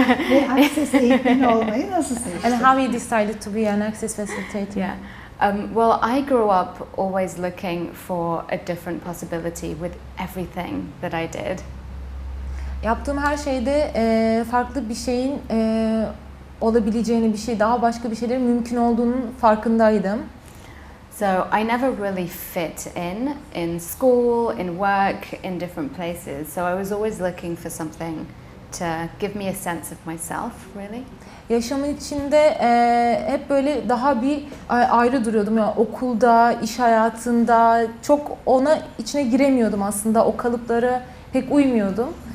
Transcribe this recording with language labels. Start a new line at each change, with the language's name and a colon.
Turkish: Ve Access eğitmeni olmayı nasıl seçtin?
English: And how you decided to be an Access facilitator? Yeah. Well, I grew up always looking for a different possibility with everything that I did.
Turkish: Yaptığım her şeyde farklı bir şeyin olabileceğini, daha başka bir şeylerin mümkün olduğunun farkındaydım.
English: So I never really fit in school, in work, in different places. So I was always looking for something to give me a sense of myself, really.
Turkish: Yaşamın içinde hep böyle daha bir ayrı duruyordum. Yani okulda, iş hayatında çok içine giremiyordum aslında. O kalıplara pek uymuyordum.